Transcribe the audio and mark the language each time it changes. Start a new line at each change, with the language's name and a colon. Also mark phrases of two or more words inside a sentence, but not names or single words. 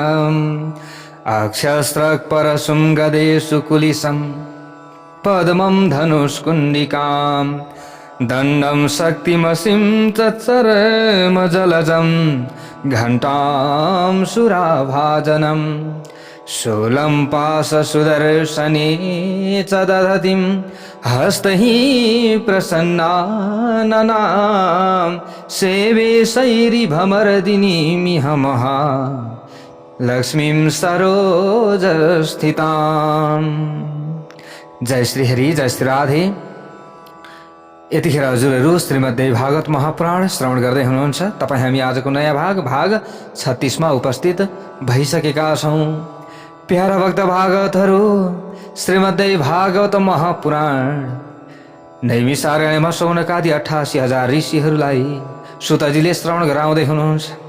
Sanskrit: अक्षस्रक्परशुं गदेषु कुलिशं पद्मं धनुष्कुण्डिकां दण्डं शक्तिमसिं तत्सरमजलजं घण्टां सुराभाजनं शूलं पाशसुदर्शने च दधतिं हस्तैः प्रसन्नाननां सेवे शैरिभमरदिनीमिह महा लक्ष्मीं सरोजस्थितां।
Nepali: जय श्री हरि, जय श्री राधे। यतिखेर हजुरहरू श्रीमद्देवी भागवत महापुराण श्रवण गर्दै हुनुहुन्छ। तपाईँ हामी आजको नयाँ भाग 36 मा उपस्थित भइसकेका छौँ। प्यारा भक्त भागवतहरू, श्रीमद्देवी भागवत महापुराण नैमिषारण्यमा शौनकादि 88,000 ऋषिहरूलाई सुतजीले श्रवण गराउँदै हुनुहुन्छ।